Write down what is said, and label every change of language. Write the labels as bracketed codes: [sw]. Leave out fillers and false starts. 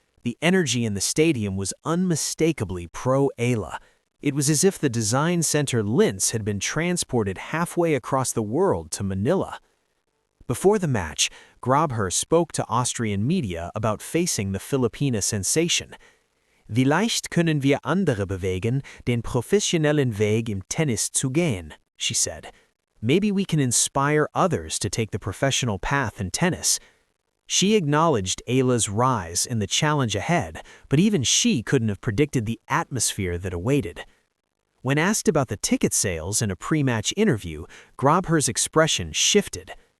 [en] The energy in the stadium was unmistakably pro-Eala. It was as if the Design Center Linz had been transported halfway across the world to Manila. Before the match, Grabher spoke to Austrian media about facing the Filipina sensation. [de] "Vielleicht können wir andere bewegen, den professionellen Weg im Tennis zu gehen," she said. [en] "Maybe we can inspire others to take the professional path in tennis." She acknowledged Eala's rise and the challenge ahead, but even she couldn't have predicted the atmosphere that awaited. When asked about the ticket sales in a pre-match interview, Grabher's expression shifted.